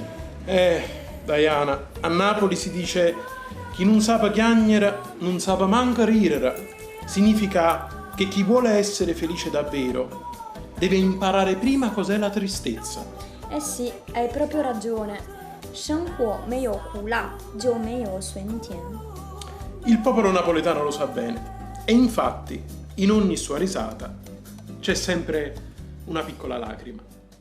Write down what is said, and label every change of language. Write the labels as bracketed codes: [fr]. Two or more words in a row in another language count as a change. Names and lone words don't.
[it] Diana, a Napoli si dice [nap] chi non sa chiagnere non sa manco ridere. [it] Significa che chi vuole essere felice davvero deve imparare prima cos'è la tristezza. Eh sì, hai proprio ragione. [zh] 生活没有苦辣就没有酸甜. [it] Il popolo napoletano lo sa bene e infatti in ogni sua risata c'è sempre una piccola lacrima.